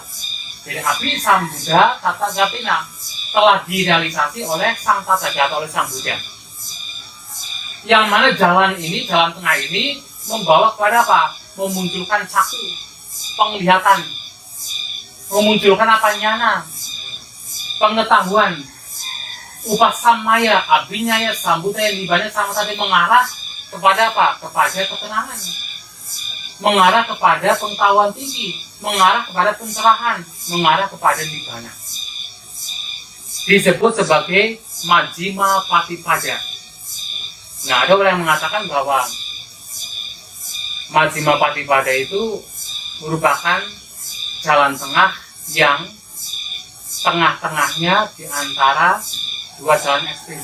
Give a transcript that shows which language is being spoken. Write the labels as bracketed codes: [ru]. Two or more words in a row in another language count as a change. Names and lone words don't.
[id] Jadi [pi] Abhisambuddha Tathagatina [id] telah direalisasi oleh Sang Tathagata, oleh Sang Buddha. Yang mana jalan ini, jalan tengah ini membawa kepada apa? Memunculkan caku, penglihatan, memunculkan apa? Nyana, pengetahuan, [pi] upasamaya, abinyaya, sambudaya, nibbanaya, [id] sama tadi mengarah kepada apa? Kepada ketenangan, mengarah kepada pengetahuan tinggi, mengarah kepada pencerahan, mengarah kepada nibbana. Disebut sebagai [pi] Majjhima Patipada. [id] Nah, ada orang yang mengatakan bahwa [pi] Majjhima Patipada [id] itu merupakan jalan tengah yang tengah-tengahnya di antara dua jalan ekstrim.